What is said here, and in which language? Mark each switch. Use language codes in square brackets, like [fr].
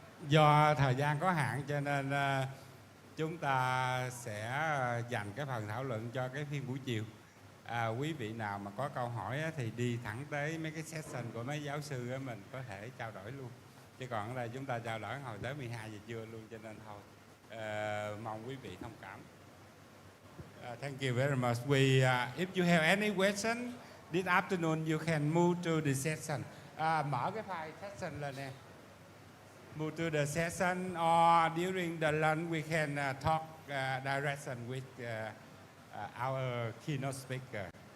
[vi] Do thời gian có hạn cho nên chúng ta sẽ dành cái phần thảo luận cho cái phiên buổi chiều. Quý vị nào mà có câu hỏi thì đi thẳng tới mấy cái session của mấy giáo sư mình có thể trao đổi luôn. Chứ còn là chúng ta chào đón hồi tới 12 giờ trưa luôn, cho nên thôi mong quý vị thông cảm. [en] Thank you very much. If you have any question this afternoon, you can move to the session. [vi] Mở cái file session lên nè. [en] Move to the session, or during the lunch we can talk direction with our keynote speaker.